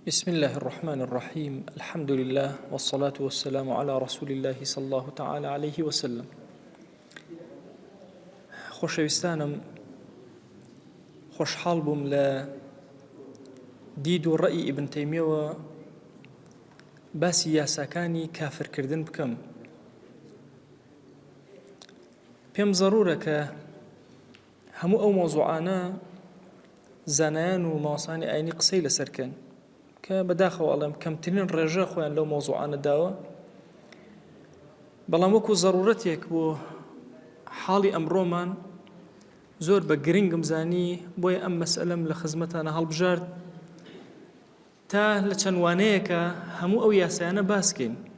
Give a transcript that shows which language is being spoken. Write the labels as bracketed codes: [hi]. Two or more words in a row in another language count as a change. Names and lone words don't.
[ar] بسم الله الرحمن الرحيم الحمد لله والصلاة والسلام على رسول الله صلى الله تعالى عليه وسلم. [ckb] خۆشەویستانم، خۆشحاڵ بووم لە دید و ڕەئی ئیبن تەیمیەوە باسی یاساکانی کافرکردن بکەم. پێم زەڕورە کە هەموو ئەو مۆزوعانە زانایان و ماوەسانی ئاینی قسەی لەسەرکەن کە بەداخەوە ئەڵێم کەمترین ڕێژە خۆیان لەو مۆزوعانە داوە، بەڵام وەکو زەڕورەتێک بۆ حاڵی ئەمڕۆمان زۆر بە گرنگم زانی، بۆیە ئەم مەسئلەم لە خزمەتانە هەڵبژارد تا لە چەند وانەیەکە هەموو ئەو یاسایانە باسکەین.